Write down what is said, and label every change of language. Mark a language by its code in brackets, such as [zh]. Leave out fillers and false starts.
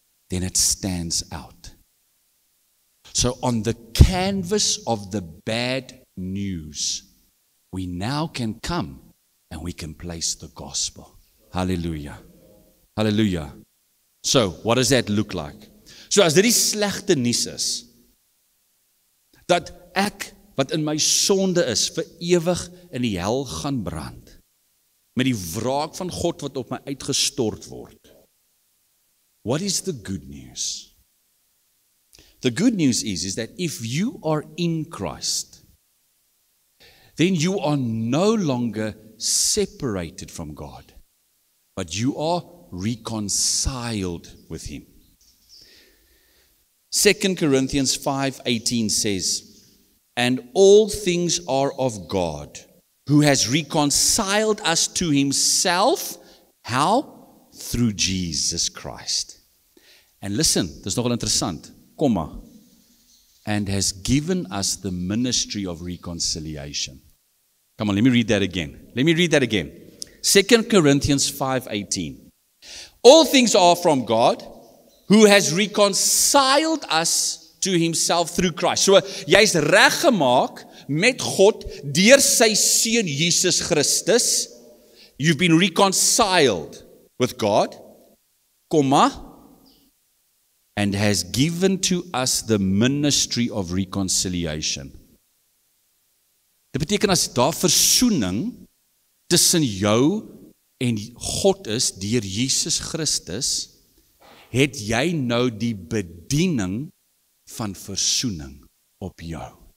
[en] then it stands out. So on the canvas of the bad news, we now can come and we can place the gospel. Hallelujah. Hallelujah. So, what does that look like? [af] So as dit die slegte nuus is, dat ek wat in my sonde is, vir ewig in die hel gaan brand, met die wraak van God wat op my uitgestort word. [en] What is the good news? The good news is that if you are in Christ, then you are no longer separated from God, but you are reconciled with Him. 2 Corinthians 5:18 says, and all things are of God, who has reconciled us to Himself. How? Through Jesus Christ. And listen, [af] dis nogal interessant, komma, [en] and has given us the ministry of reconciliation. Come on, let me read that again. 2 Corinthians 5:18. All things are from God, who has reconciled us to Himself through Christ. [af] So, jy's reggemaak met God deur sy seun Jesus Christus. [en] You've been reconciled with God, comma, and has given to us the ministry of reconciliation. [af] Dit beteken as daar versoening tussen jou en God is deur Jesus Christus, het jy nou die bediening van versoening op jou.